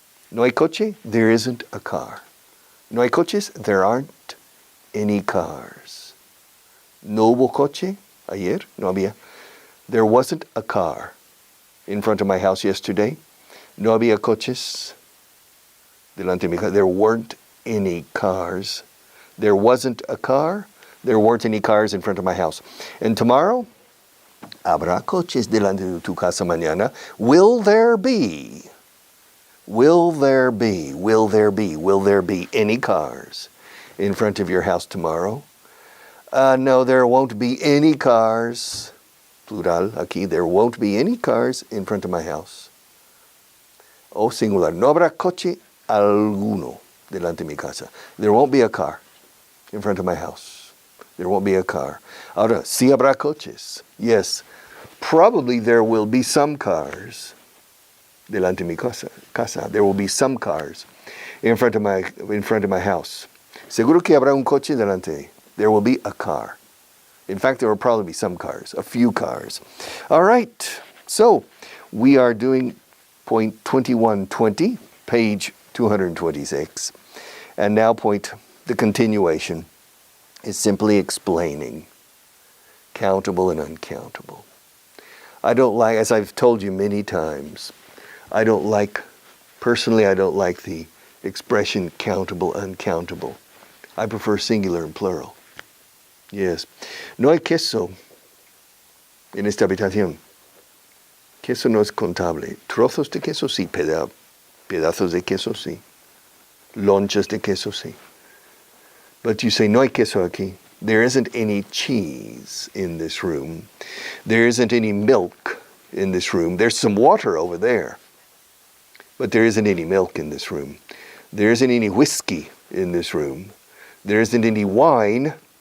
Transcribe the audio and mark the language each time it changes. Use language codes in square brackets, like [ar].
[es] No hay coche, [en] there isn't a car. [es] No hay coches, [en] there aren't any cars. [es] No hubo coche ayer, no había. [en] There wasn't a car in front of my house yesterday. [es] No había coches delante de mi casa. [en] There weren't any cars. There wasn't a car. There weren't any cars in front of my house. And tomorrow, [es] habrá coches delante de tu casa mañana. [en] Will there be? Will there be? Will there be? Will there be any cars in front of your house tomorrow? No, there won't be any cars. Plural, [es] aquí. [en] There won't be any cars in front of my house. [es] O singular. No habrá coche alguno delante de mi casa. [en] There won't be a car in front of my house. There won't be a car. [es] Ahora, sí habrá coches. [en] Yes. Probably there will be some cars [es] delante de mi casa. [en] There will be some cars in front of my house. [es] Seguro que habrá un coche delante. [en] There will be a car. In fact, there will probably be some cars, a few cars. All right. So, we are doing point 2120, page 226. And now the continuation is simply explaining countable and uncountable. I don't like, as I've told you many times, personally I don't like the expression countable, uncountable. I prefer singular and plural. Yes. [es] No hay queso en esta habitación. Queso no es contable. Trozos de queso sí, pedazos de queso sí. Lonchas de queso sí. [en] But you say, [es] no hay queso aquí. [en] There isn't any cheese in this room. There isn't any milk in this room. There's some water over there. But there isn't any milk in this room. There isn't any whiskey in this room. There isn't any wine.